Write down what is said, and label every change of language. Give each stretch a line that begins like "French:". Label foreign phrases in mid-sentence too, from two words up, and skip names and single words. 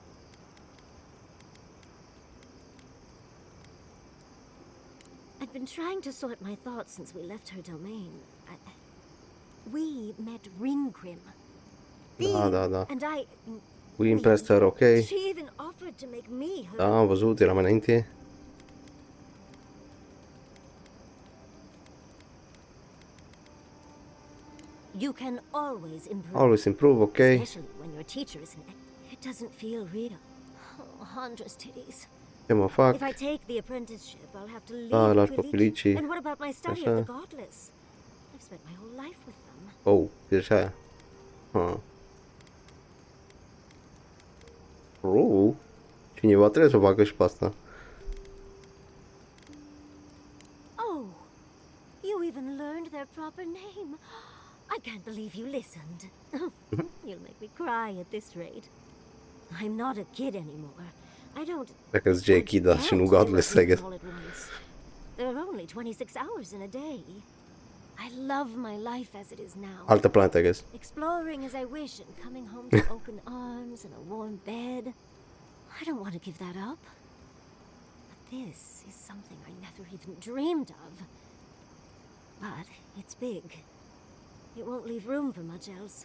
English: I've been trying to sort my thoughts since we left her domain. We met Ringrim.
Romanian: Da.
English: And We impressed her, ok? She even offered to make me her...
Romanian: Da, am văzut, era mai înainte.
English: You can always improve. Always improve, ok? Especially when your teacher is an... It doesn't feel real. Oh, Hundra's titties.
Romanian: Ce mă fac?
English: If I take the apprenticeship, I'll have to leave
Romanian: Da, lași pe Quilicii.
English: And what about my study
Romanian: Așa.
English: of the godless? I've spent my whole life with them.
Romanian: Oh, e așa aia. Oh, cineva trebuie să o facă și pe asta.
English: Oh, you even learned their proper name. I can't believe you listened. You'll make me cry at this rate. I'm not a kid anymore. I don't...
Romanian: Dacă zice Echida și nu Godless,
English: I guess. There are only 26 hours in a day. I love my life as it is now.
Romanian: Altă planetă,
English: I guess. Exploring as I wish and coming home to open arms and a warm bed. I don't want to give that up. But this is something I never even dreamed of. But it's big. It won't leave room for much else.